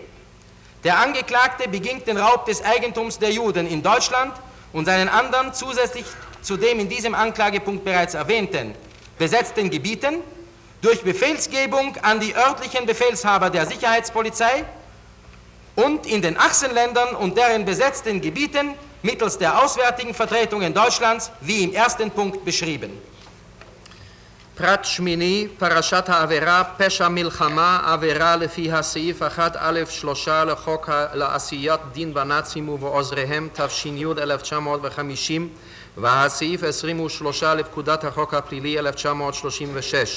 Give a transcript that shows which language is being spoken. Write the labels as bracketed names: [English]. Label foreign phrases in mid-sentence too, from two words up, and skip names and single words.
[German] Der Angeklagte beging den Raub des Eigentums der Juden in Deutschland und seinen anderen zusätzlich zu dem in diesem Anklagepunkt bereits erwähnten besetzten Gebieten durch Befehlsgebung an die örtlichen Befehlshaber der Sicherheitspolizei und in den Achsenländern und deren besetzten Gebieten mittels der auswärtigen Vertretungen Deutschlands, wie im ersten Punkt beschrieben. [Hebrew] פרט שמיני, פרשת העבירה, פשע מלחמה, עבירה לפי הסעיף 1א3 לחוק לעשיית דין בנאצים ובעוזריהם, תש"י 1950, והסעיף 23 לפקודת החוק הפלילי 1936.